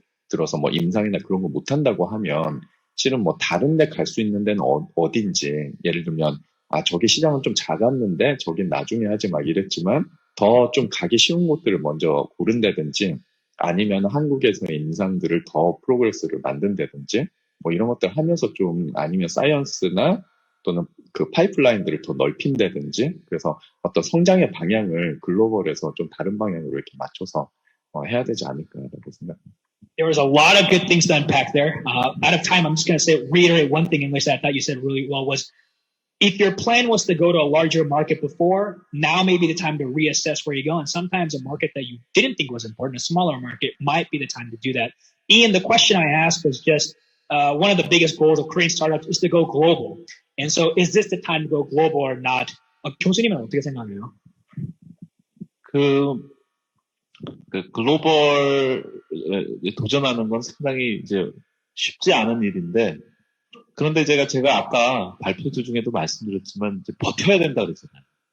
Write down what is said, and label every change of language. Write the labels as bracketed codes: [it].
[ko] 들어서 뭐 임상이나 그런 거 못한다고 하면 실은 뭐 다른 데 갈 수 있는 데는 어딘지 예를 들면 저기 시장은 좀 작았는데 저긴 나중에 하지 막 이랬지만 더 좀 가기 쉬운 곳들을 먼저 고른다든지 아니면 한국에서의 임상들을 더 프로그레스를 만든다든지 뭐 이런 것들 하면서 좀 아니면 사이언스나 또는 그 파이프라인들을 더 넓힌다든지 그래서 어떤 성장의 방향을 글로벌에서 좀 다른 방향으로 이렇게 맞춰서 해야 되지 않을까라고 생각합니다. [en] There was a lot of good things to unpack there. Out of time, I'm just going to reiterate one thing in English that I thought you said really well was, if your plan was to go to a larger market before, now may be the time to reassess where you go. And sometimes a market that you didn't think was important, a smaller market, might be the time to do that. Ian, the question I asked was just, one of the biggest goals of Korean startups is to go global. And so is this the time to go global or not? [ko] 교수님은 어떻게 생각해요? 글로벌에 도전하는 건 상당히 이제 쉽지 않은 일인데, 그런데 제가 아까 발표들 중에도 말씀드렸지만, 이제 버텨야 된다 그랬잖아요.